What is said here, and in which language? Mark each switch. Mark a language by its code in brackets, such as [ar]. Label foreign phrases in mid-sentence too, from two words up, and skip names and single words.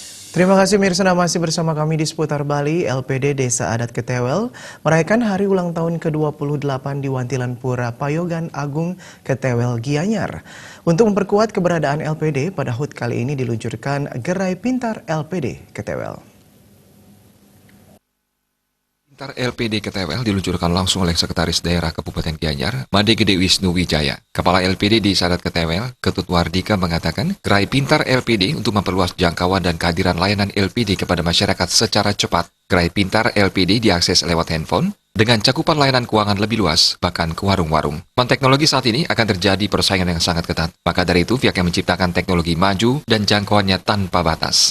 [id] Terima kasih Mirsa, masih bersama kami di seputar Bali. LPD Desa Adat Ketewel merayakan hari ulang tahun ke-28 di Wantilan Pura Payogan Agung Ketewel Gianyar. Untuk memperkuat keberadaan LPD, pada HUT kali ini diluncurkan Gerai Pintar LPD Ketewel. Pintar LPD Ketewel diluncurkan langsung oleh Sekretaris Daerah Kabupaten Gianyar, Made Gede Wisnu Wijaya. Kepala LPD di Adat Ketewel, Ketut Wardika mengatakan, Gerai Pintar LPD untuk memperluas jangkauan dan kehadiran layanan LPD kepada masyarakat secara cepat. Gerai Pintar LPD diakses lewat handphone, dengan cakupan layanan keuangan lebih luas, bahkan ke warung-warung. Teknologi saat ini akan terjadi persaingan yang sangat ketat. Maka dari itu, pihaknya menciptakan teknologi maju dan jangkauannya tanpa batas.